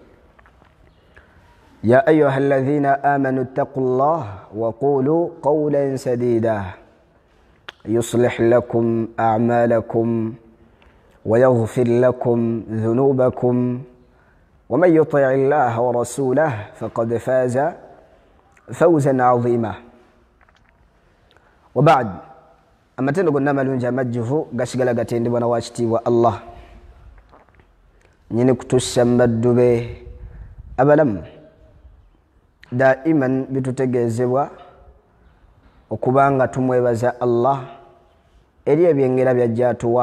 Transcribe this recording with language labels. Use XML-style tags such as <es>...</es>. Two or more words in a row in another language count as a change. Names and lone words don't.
<ar>يا أيها الذين آمنوا اتقوا الله وقولوا قولا سديدا يصلح لكم أعمالكم ويغفر لكم ذنوبكم ومن يطع الله ورسوله فقد فاز فوزا عظيما. وبعد،</ar> <lg>amatendo gonna malungi amajjuvu gasigala gatendebwa na wakitiibwa Allah nyini kutussa mbaddu be abalamu. Daiman bitutegeezebwa okubanga tumwebaza Allah eri ebyengera byajja atuwa.</lg>